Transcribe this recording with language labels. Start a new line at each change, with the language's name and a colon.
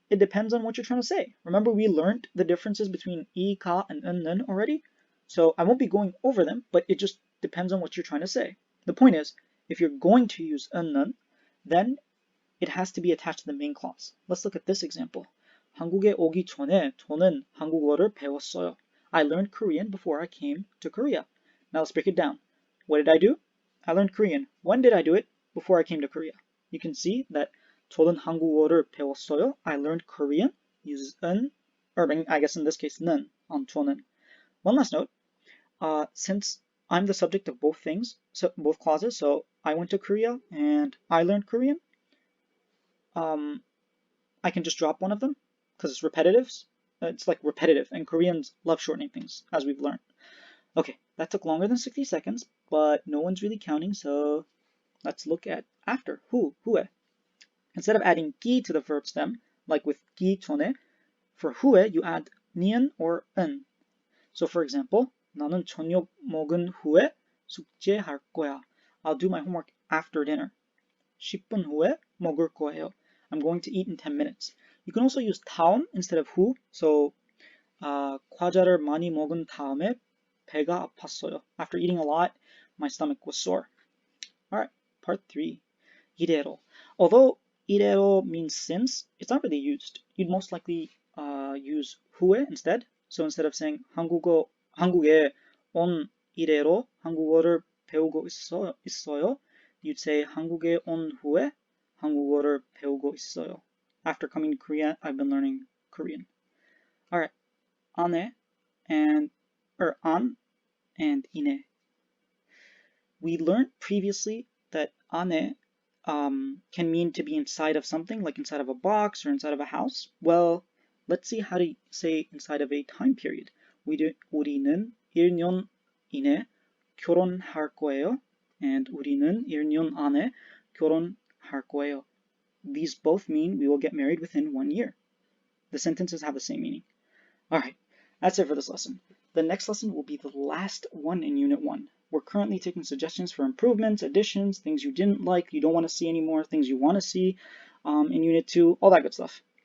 English: It depends on what you're trying to say. Remember we learned the differences between 이, 가, and 는 already? So I won't be going over them, but it just depends on what you're trying to say. The point is, if you're going to use 는, then it has to be attached to the main clause. Let's look at this example.
Korean: 한국에 오기 전에 저는 한국어를 배웠어요.
English: I learned Korean before I came to Korea. Now let's break it down. What did I do? I learned Korean. When did I do it? Before I came to Korea. You can see that
Korean: 저는 한국어를 배웠어요.
English: I learned Korean uses 은, or I guess in this case 는 on 저는. One last note. Since I'm the subject of both things, so both clauses, so I went to Korea and I learned Korean, I can just drop one of them because it's repetitive. It's like repetitive, and Koreans love shortening things, as we've learned. Okay, that took longer than 60 seconds, but no one's really counting, so let's look at after.
Korean: 후에.
English: Instead of adding 기 to the verb stem, like with
Korean: 기 전에,
English: for 후에 you add 니은 or 은. So for example,
Korean: 나는 저녁 먹은 후에 숙제할 거야.
English: I'll do my homework after dinner.
Korean: 10분 후에 먹을 거예요.
English: I'm going to eat in 10 minutes. You can also use 다음 instead of 후. So
Korean: 과자를 많이 먹은 다음에 배가 아팠어요.
English: After eating a lot, my stomach was sore. Alright, part 3. 이대로. Although 이대로 means since, it's not really used. You'd most likely use 후에 instead. So instead of saying
Korean: 한국에 온 이대로 한국어를 배우고 있어요,
English: you'd say
Korean: 한국에 온 후에 한국어를 배우고 있어요.
English: After coming to Korea, I've been learning Korean. Alright, 안에 and 안 and 이내. We learned previously that 안에 can mean to be inside of something, like inside of a box or inside of a house. Well, let's see how to say inside of a time period.
Korean: 우리는 1년 이내 결혼할 거예요.
English: And
Korean: 우리는 1년 안에 결혼할 거예요.
English: These both mean we will get married within 1 year. The sentences have the same meaning. Alright, that's it for this lesson. The next lesson will be the last one in Unit 1. We're currently taking suggestions for improvements, additions, things you didn't like, you don't want to see anymore, things you want to see in Unit 2, all that good stuff.